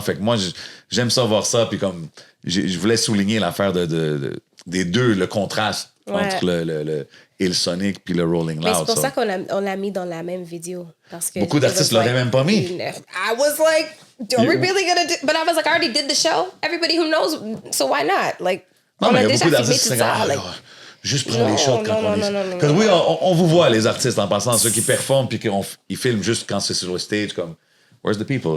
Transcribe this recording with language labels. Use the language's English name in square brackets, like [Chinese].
[French] Fait que moi j'aime ça voir ça puis comme je voulais souligner l'affaire des deux, le contraste entre le Ilesonic puis le Rolling Loud. Mais c'est pour ça qu'on l'a mis dans la même vidéo. Parce que beaucoup d'artistes l'auraient même pas mis. [English] I was like, are we really gonna do? But I was like, I already did the show. Everybody who knows, so why not? Like, [French] non, mais il y a beaucoup d'artistes qui sont juste prendre les shots quand on est... Parce que oui, on vous voit, les artistes, en passant, ceux qui performent puis ils filment juste quand c'est sur le stage, comme [English] where's the people?